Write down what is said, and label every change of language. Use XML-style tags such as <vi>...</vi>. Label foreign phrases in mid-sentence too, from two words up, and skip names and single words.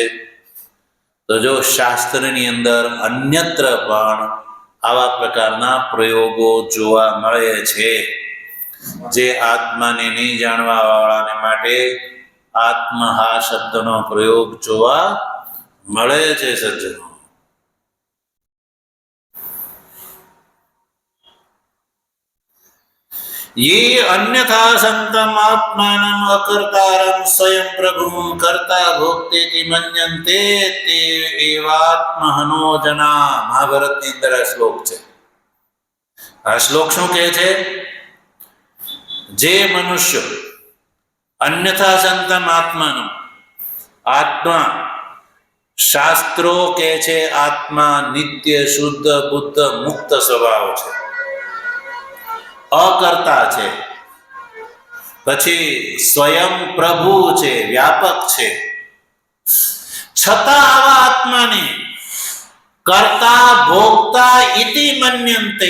<gu>તો જો શાસ્ત્રની અંદર અન્યત્ર પણ આવા પ્રકારના પ્રયોગો જોવા મળે છે, જે આત્માને નહીં જાણવા વાળાને માટે આત્મહા શબ્દનો પ્રયોગ જોવા મળે છે સજ્જનો.</gu> <sa>ये अन्यथा संतम आत्मानम अकर्तारम स्वयं प्रभुं कर्ता भोक्तेति मन्यन्ते ते एवात्महनो जना.</sa> <gu>મહાભારતની અંદર આ શ્લોક છે. આ શ્લોક શું કહે છે? જે મનુષ્ય</gu> <sa>અન્યથા સંતમ આત્માનમ,</sa> <gu>આત્મા શાસ્ત્રો કહે છે આત્મા નિત્ય, શુદ્ધ, બુદ્ધ, મુક્ત સ્વભાવ છે, અકર્તા છે, પછી સ્વયં પ્રભુ છે, વ્યાપક છે, છતાં આવા આત્માને કર્તા ભોગતા</gu> <sa>ઇતિ મન્યન્તે.</sa>